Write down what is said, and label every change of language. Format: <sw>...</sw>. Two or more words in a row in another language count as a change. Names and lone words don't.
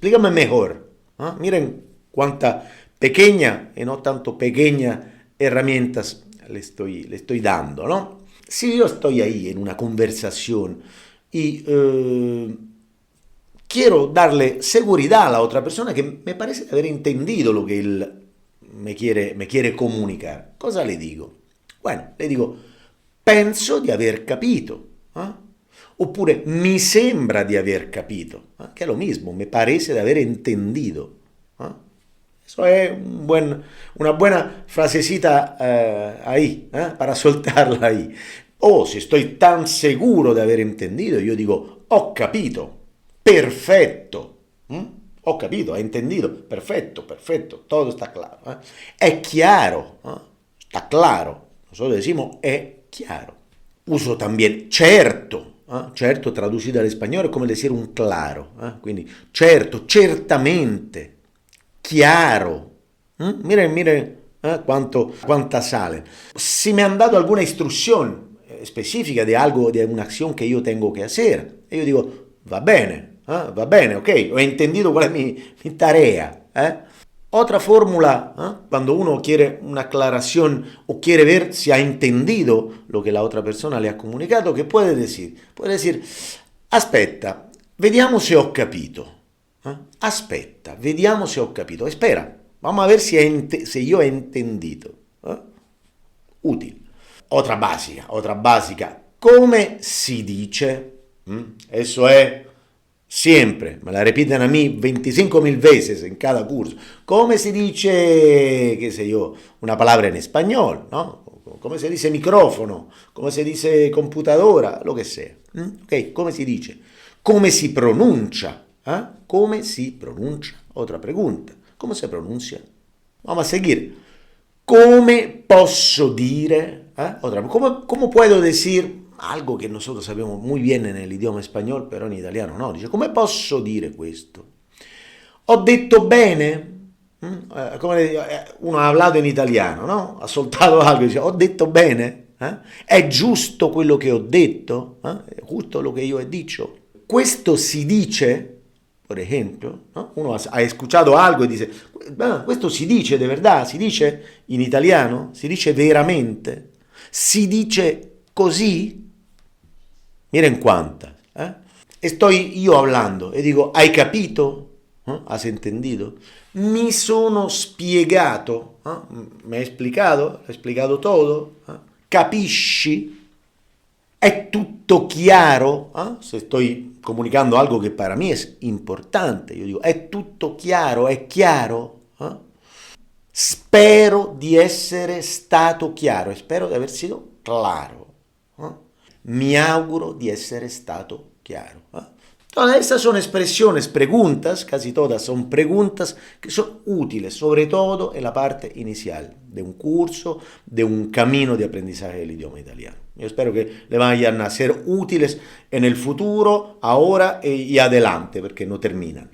<es>Digo, cioè, explícame mejor. Miren cuánta pequeña y no tanto pequeña herramientas le estoy dando, ¿no? Si yo estoy ahí en una conversación y quiero darle seguridad a la otra persona que me parece haber entendido lo que él me quiere comunicar,</es> <it>cosa le dico? Bueno, le dico, penso di aver capito, ¿eh? Oppure mi sembra di aver capito, che è</it> <es>lo mismo, me parece de haber entendido. Eso es una buena frasecita ahí, para soltarla ahí. O si estoy tan seguro de haber entendido, yo digo,</es> <it>ho capito, perfetto. Ho capito,</it> <es>he entendido, perfecto, perfecto, todo está claro. Es claro, está claro. Nosotros decimos es claro. Uso también certo.</es> <it>Certo,</it> <es>traducido al español, es como decir un claro.</es> <it>Quindi, certo, certamente, chiaro.</it> <es>Miren cuánta sale. Si me han dado alguna instrucción específica de algo, de una acción que yo tengo que hacer, yo digo,</es> <it>va bene,</it> <es>ok, ho entendido cuál es mi tarea. Otra fórmula, cuando uno quiere una aclaración o quiere ver si ha entendido lo que la otra persona le ha comunicado, ¿qué puede decir? Puede decir,</es> <it>aspetta, vediamo se ho capito. Aspetta, vediamo se ho capito.</it> <es>Espera, vamos a ver si yo he entendido. Útil. Otra básica.</es> <it>Come si dice?</it> <es>Eso es siempre, me la repiten a mí 25.000 veces en cada curso. ¿Cómo se dice, qué sé yo, una palabra en español, ¿no? ¿Cómo se dice micrófono? ¿Cómo se dice computadora? Lo que sea. Ok, ¿cómo si dice? ¿Cómo si pronuncia? ¿Cómo si pronuncia? Otra pregunta. ¿Cómo se pronuncia? Vamos a seguir. ¿Cómo</es> <it>posso dire?</it> <es>Otra, ¿cómo puedo decir algo che nosotros sabemos muy bien en el idioma español, pero en italiano no?</es> <it>Dice, come posso dire questo? Ho detto bene? Come uno ha parlato in italiano, no? Ha soltato algo e dice, ho detto bene? È giusto quello che ho detto? È giusto lo che io ho dicho? Questo si dice,</it> <es>por ejemplo,</es> <it>¿no? Uno ha escuchato algo e dice, questo si dice</it> <es>de verdad,</es> <it>si dice in italiano, si dice veramente, si dice così.</it> <es>Miren cuántas. Estoy yo hablando e digo,</es> <it>¿hai capito?</it> <es>¿Has entendido?</es> <it>Mi sono spiegato.</it> <es>Me he explicado todo.</es> <it>Capisci? È tutto chiaro?</it> <es>Se estoy comunicando algo que para mí es importante, yo digo,</es> <it>è tutto chiaro? È chiaro? Spero di essere stato chiaro, spero di aver</it> <es>sido claro.</es> <it>Mi auguro di essere stato claro.</it> <es>Entonces, estas son expresiones, preguntas, casi todas son preguntas que son útiles, sobre todo en la parte inicial de un curso, de un camino de aprendizaje del idioma italiano. Yo espero que le vayan a ser útiles en el futuro, ahora y adelante, porque no terminan.</es>